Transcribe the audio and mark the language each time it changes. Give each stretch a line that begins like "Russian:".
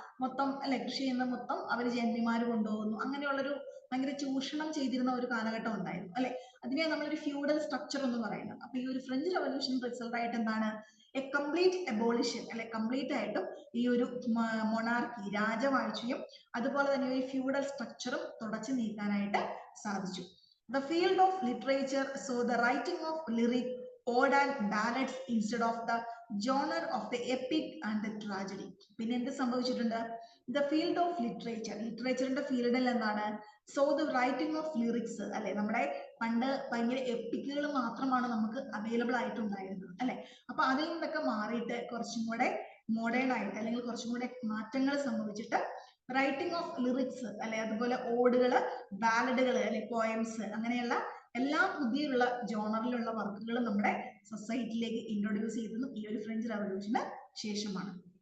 Malayalam: മൊത്തം അല്ലെ, കൃഷി ചെയ്യുന്ന മൊത്തം അവർ ജന്മിമാര് കൊണ്ടുപോകുന്നു. അങ്ങനെയുള്ളൊരു ഭയങ്കര ചൂഷണം ചെയ്തിരുന്ന ഒരു കാലഘട്ടം ഉണ്ടായിരുന്നു അല്ലെ. അതിനെ നമ്മളൊരു ഫ്യൂഡൽ സ്ട്രക്ചർ എന്ന് പറയുന്നത്. അപ്പൊ ഈ ഒരു ഫ്രഞ്ച് റവല്യൂഷൻ റിസൾട്ട് ആയിട്ട് എന്താണ്?
English: a complete abolition
Malayalam: അല്ലെ, കംപ്ലീറ്റ് ആയിട്ടും ഈ ഒരു മൊണാർക്കി രാജവാഴ്ചയും അതുപോലെ തന്നെ ഈ ഫ്യൂഡൽ സ്ട്രക്ചറും തുടച്ചു നീക്കാനായിട്ട് സാധിച്ചു.
English: The field of literature saw the writing of lyric, ode and ballads instead of the genre of the epic and the tragedy.
Malayalam: പിന്നെ എന്ത് സംഭവിച്ചിട്ടുണ്ട്?
English: The field of literature,
Malayalam: ലിറ്ററേച്ചറിന്റെ ഫീൽഡിൽ എന്താണ്?
English: So the writing of lyrics അല്ലെ.
Malayalam: നമ്മുടെ പണ്ട് ഭയങ്കര എപ്പിക്കുകൾ മാത്രമാണ് നമുക്ക് അവൈലബിൾ ആയിട്ടുണ്ടായിരുന്നത് അല്ലെ. അപ്പൊ അതിൽ നിന്നൊക്കെ മാറിയിട്ട് കുറച്ചും കൂടെ മോഡേൺ ആയിട്ട്, അല്ലെങ്കിൽ കുറച്ചും കൂടെ മാറ്റങ്ങൾ സംഭവിച്ചിട്ട്
English: writing of lyrics
Malayalam: അല്ലെ, അതുപോലെ ഓടുകള്, ബാലഡുകൾ അല്ലെ, പോയംസ്, അങ്ങനെയുള്ള എല്ലാ പുതിയുള്ള ജോണറിലുള്ള വർക്കുകൾ നമ്മുടെ സൊസൈറ്റിയിലേക്ക് ഇൻട്രൊഡ്യൂസ് ചെയ്തതും ഈ ഒരു ഫ്രഞ്ച് റവല്യൂഷന് ശേഷമാണ്.